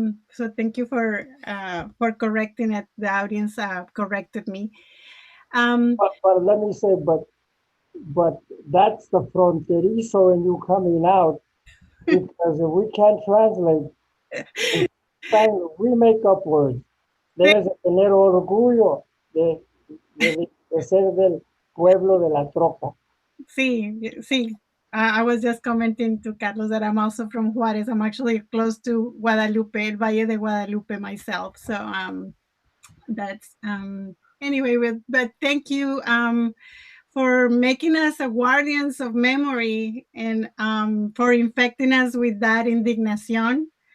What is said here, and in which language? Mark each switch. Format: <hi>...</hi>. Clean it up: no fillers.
<en>So thank you for correcting it. The audience corrected me. But let me say, but that's the fronterizo in you coming out, because if we can't translate, we make up words.</en> <es>Debes de tener orgullo de ser del pueblo de la troca. Sí.</es> <en>I was just commenting to Carlos that I'm also from Juarez. I'm actually close to Guadalupe, El Valle de Guadalupe myself. So that's anyway. But thank you for making us a guardians of memory and for infecting us with that indignation.</en>